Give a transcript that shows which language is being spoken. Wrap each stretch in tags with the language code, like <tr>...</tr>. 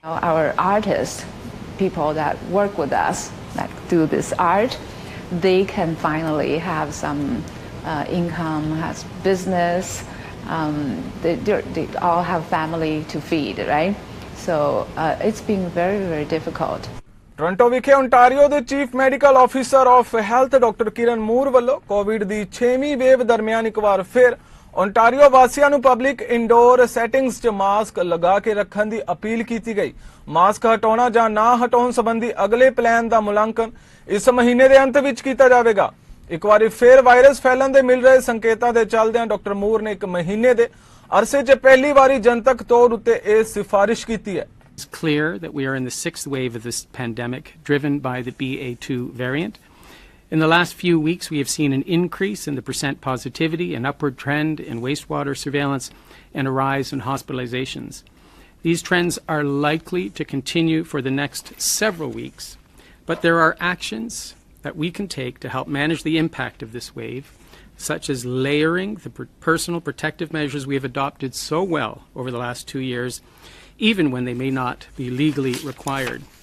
<en>Our artists, people that work with us, that do this art, they can finally have some income, has business. They all have family to feed, right? So it's been very, very difficult.</en> <pa>Toronto ਵਿਖੇ Ontario ਦੇ chief medical officer of health doctor ਕਿਰਨ ਮੂਰ ਵੱਲੋਂ Covid ਦੀ 6ਵੀਂ wave ਦਰਮਿਆਨ ਇੱਕ ਵਾਰ ਫਿਰ Ontario ਵਾਸੀਆਂ ਨੂੰ public indoor settings 'ਚ mask ਲਗਾ ਕੇ ਰੱਖਣ ਦੀ ਅਪੀਲ ਕੀਤੀ ਗਈ। ਮਾਸਕ ਹਟਾਉਣਾ ਜਾਂ ਨਾ ਹਟਾਉਣ ਸੰਬੰਧੀ ਅਗਲੇ ਪਲਾਨ ਦਾ ਮੁਲਾਂਕਣ ਇਸ ਮਹੀਨੇ ਦੇ ਅੰਤ ਵਿੱਚ ਕੀਤਾ ਜਾਵੇਗਾ। ਇੱਕ ਵਾਰੀ ਫਿਰ ਵਾਇਰਸ ਫੈਲਣ ਦੇ ਮਿਲ ਰਹੇ ਸੰਕੇਤਾਂ ਦੇ ਚੱਲਦਿਆਂ ਡਾਕਟਰ ਮੂਰ ਨੇ 1 ਮਹੀਨੇ ਦੇ ਅਰਸੇ 'ਚ ਪਹਿਲੀ ਵਾਰੀ ਜਨਤਕ ਤੌਰ ਉੱਤੇ ਇਹ ਸਿਫਾਰਿਸ਼ ਕੀਤੀ ਹੈ।</pa> <en>It's clear that we are in the 6th wave of this pandemic, driven by the BA2 variant. In the last few weeks, we have seen an increase in the percent positivity, an upward trend in wastewater surveillance, and a rise in hospitalizations. These trends are likely to continue for the next several weeks, but there are actions that we can take to help manage the impact of this wave, such as layering the personal protective measures we have adopted so well over the last 2 years, even when they may not be legally required.</en>